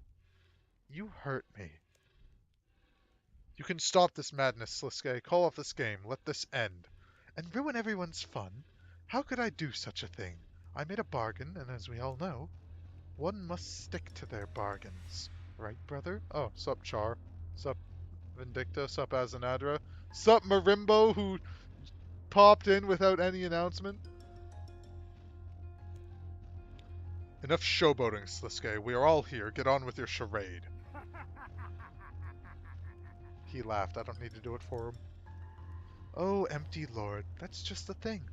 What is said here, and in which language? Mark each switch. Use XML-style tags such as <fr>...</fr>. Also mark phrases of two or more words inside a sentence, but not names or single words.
<en>You hurt me. You can stop this madness, Sliske. Call off this game. Let this end. And ruin everyone's fun? How could I do such a thing? I made a bargain, and as we all know, one must stick to their bargains. Right, brother? Oh, sup, Char. Sup, Vindicta. Sup, Azanadra. Sup, Marimbo, who popped in without any announcement. Enough showboating, Sliske. We are all here. Get on with your charade. He laughed. I don't need to do it for him. Oh, empty lord, that's just the thing.</en>